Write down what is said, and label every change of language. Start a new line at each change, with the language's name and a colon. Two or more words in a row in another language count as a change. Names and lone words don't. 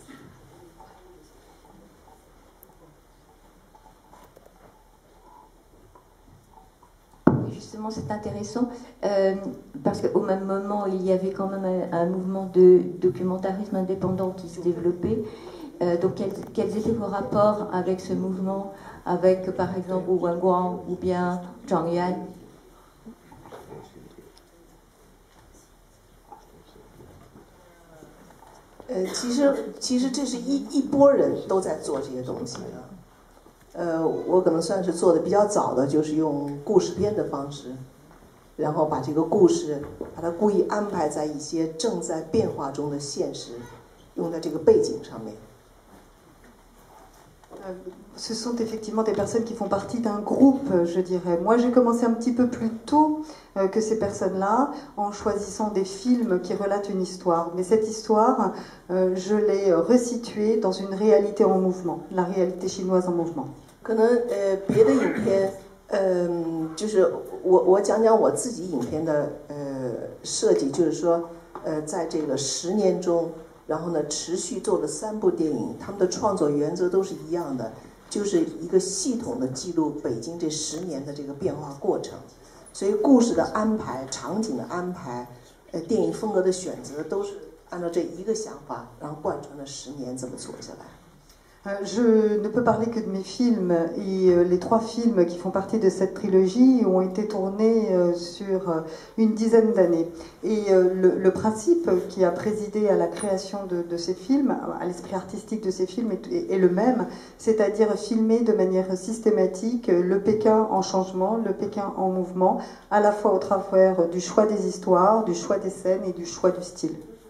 French: Justement, c'est intéressant parce qu'au même moment, il y avait quand même un mouvement de documentarisme indépendant qui se développait. Donc, quels étaient vos rapports avec ce mouvement, avec par exemple Wu Guangguang ou bien Zhang Yuan?
Chinese: 其实这是一波人都在做这些东西啊。我可能算是做的比较早的，就是用故事片的方式，然后把这个故事，把它故意安排在一些正在变化中的现实，用在这个背景上面。
French: Ce sont effectivement des personnes qui font partie d'un groupe, je dirais. Moi, j'ai commencé un petit peu plus tôt que ces personnes-là, en choisissant des films qui relatent une histoire. Mais cette histoire, je l'ai resituée dans une réalité en mouvement, la réalité chinoise en mouvement.
Chinese: 可能别的影片，就是我讲讲我自己影片的设计，就是说在这个10年中。然后呢，持续做了3部电影，他们的创作原则都是一样的，就是一个系统的记录北京这10年的这个变化过程。所以故事的安排、场景的安排、电影风格的选择，都是按照这一个想法，然后贯穿了10年这么做下来。
French: Je ne peux parler que de mes films et les 3 films qui font partie de cette trilogie ont été tournés sur une dizaine d'années. Et le principe qui a présidé à la création de ces films, à l'esprit artistique de ces films est le même, c'est-à-dire filmer de manière systématique le Pékin en changement, le Pékin en mouvement, à la fois au travers du choix des histoires, du choix des scènes et du choix du style.